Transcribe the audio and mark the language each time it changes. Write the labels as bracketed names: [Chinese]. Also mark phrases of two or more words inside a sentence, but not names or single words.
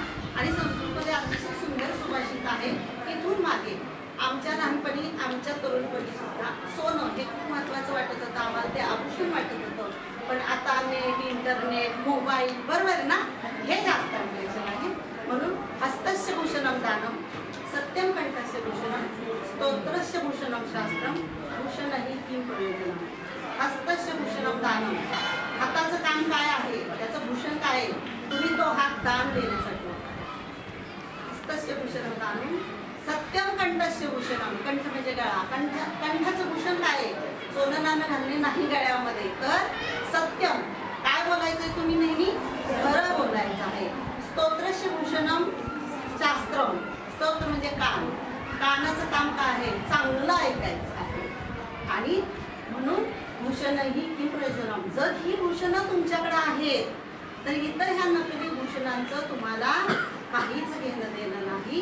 [Marathi] आणि संस्कृतमध्ये अतिशय सुंदर सुभाषित आहे. इथून मागे आमच्या लहानपणी आमच्या तरुणपणी सुद्धा सोनं हे खूप महत्त्वाचं वाटत होतं आम्हाला, ते आभूषण वाटत होतं. पण आता [English] net, internet, mobile [Marathi] बरोबर ना, हे जास्त अपेक्षा आहे. [Sanskrit] म्हणून हस्तस्य भूषणम दानम, सत्यम कंठस्य भूषणम, स्तोत्रस्य भूषणम शास्त्रम, भूषणही किं प्रयोजनम. हस्तस्य भूषणम दानम, [Marathi] हाताचं काम काय आहे, त्याचं भूषण काय आहे, तुम्ही तो हात दान देण्यासाठी. [Sanskrit] हस्तस्य भूषणम दानम, सत्यम कंठस्य भूषणम, [Marathi] कंठ म्हणजे गळा. कंठाचं भूषण काय आहे, सोनं नाणं घालणे नाही गळ्यामध्ये, तर सत्यम काय बोलायचंय तुम्ही नेहमी, खरं बोलायचं आहे. [Sanskrit] स्तोत्रस्य भूषणम शास्त्रम, [Marathi] स्तोत्र म्हणजे कान. कानाचं काम काय आहे, चांगलं ऐकायचं आहे. आणि म्हणून [Sanskrit] भूषणही किंप्रयोजनम. [Marathi] जर ही भूषणं तुमच्याकडे आहेत तर इतर ह्या नकली भूषणांचं तुम्हाला काहीच घेणं देणं नाही.